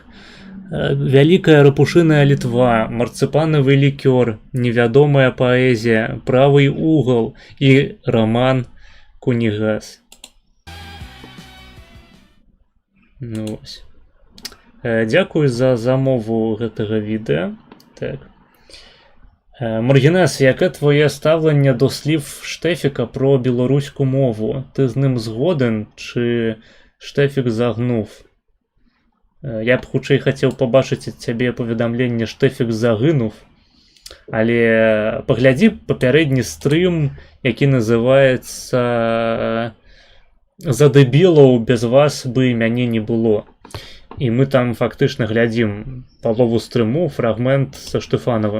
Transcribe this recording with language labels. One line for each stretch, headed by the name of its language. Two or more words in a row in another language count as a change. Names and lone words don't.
Belarusian: Вялікая рапушыная Літва, марцыпанавы лікёр, невядомая паэзія, правы угол і Роман Кунігас. Ну вось. Дзякуй за замову гэтага відэа. Так. Маргінес,
Ukrainian: яке твоє ставлення до слів Штефіка про білоруську мову? Ти з ним згоден, чи Штефік загнув?
Belarusian: Я б хутчэй хацеў пабачыць ад цябе паведамленне «Штефік загінув», але паглядзі папярэдні стрым, які называецца «За дэбілаў без вас бы мяне не было». І мы там фактычна глядзім палову стрыму, фрагмент са Штефанавым.